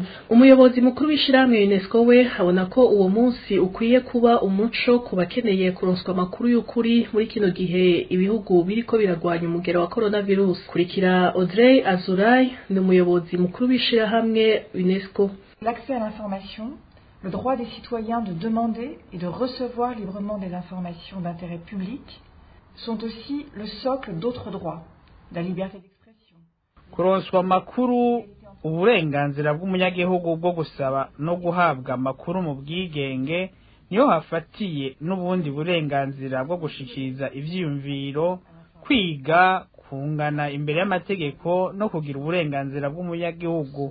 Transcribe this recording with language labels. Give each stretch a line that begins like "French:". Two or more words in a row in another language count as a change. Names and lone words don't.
Rundi: Umuyobozi mukuru w'ishiramwe UNESCO we abona ko uwo munsi ukwiye kuba umuco ku bakeneye kuronswa amakuru y'ukuri muri kino gihe ibihugu biriko biragwanya umugero wa coronavirus. Kurikira Audrey Azuray ni umuyobozi mukuru w'ishiramwe UNESCO.
French: L'accès à l'information, le droit des citoyens de demander et de recevoir librement des informations d'intérêt public sont aussi le socle d'autres droits, la liberté d'expression.
Rundi: Kuronswa amakuru, uburenganzira bw'umunyagihugu bwo gusaba no guhabwa amakuru mu bwigenge niyo hafatiye n'ubundi burenganzira bwo gushikiriza ivyiyumviro, kwiga, kungana imbere y'amategeko no kugira uburenganzira bw'umunyagihugu.